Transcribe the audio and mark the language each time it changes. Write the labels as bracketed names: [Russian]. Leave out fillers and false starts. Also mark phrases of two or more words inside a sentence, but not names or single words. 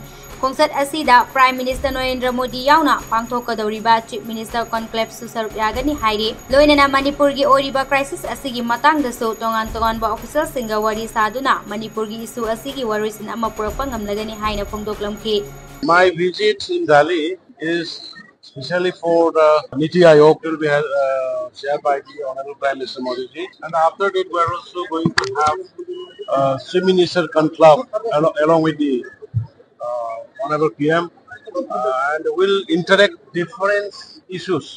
[Manipuri] Khongchat asida [English] Prime Minister [Manipuri] Narendra Modi yauna pangthokadoriba [English] Chief Minister conclave [Manipuri] su saruk yagani haire. Loinana Manipur gi oriba crisis asigi matangdasu tongan ba official singa wari saduna Manipur gi issue asigi warisin ama purakpa ngamlagani haina phongdoklamki. [English] My visit in Delhi is especially for the Niti Ayog will be chaired by the Honorable Prime Minister Modi ji, and after that we are also going to have Chief Minister conclave along with the Honorable PM, and will interact different issues.